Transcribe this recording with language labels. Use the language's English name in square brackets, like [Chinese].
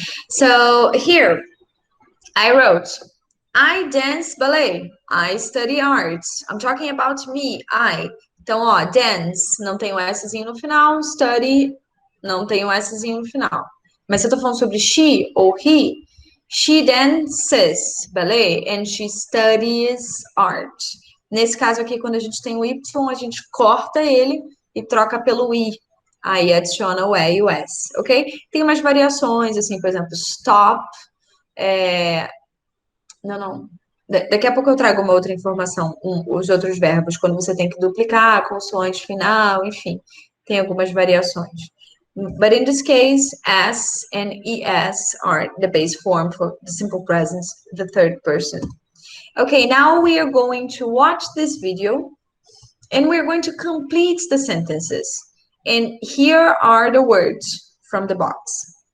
[English] So here, I wrote, I dance ballet. I study arts. I'm talking about me, I. [Portuguese] Então, ó, dance, não tem o Szinho no final. Study, não tem o Szinho no final. Mas se eu tô falando sobre [English] she ou he, she dances ballet and she studies art. [Portuguese] Nesse caso aqui, quando a gente tem o Y, a gente corta ele e troca pelo I. Aí adiciona o E e o S, ok? Tem umas variações, assim, por exemplo, stop. Não. Daqui a pouco eu trago uma outra informação, os outros verbos, quando você tem que duplicar a consoante final, enfim, tem algumas variações. [English] But in this case, S and ES are the base form for the simple present, the third person. Okay, now we are going to watch this video and we're going to complete the sentences. And here are the words from the box.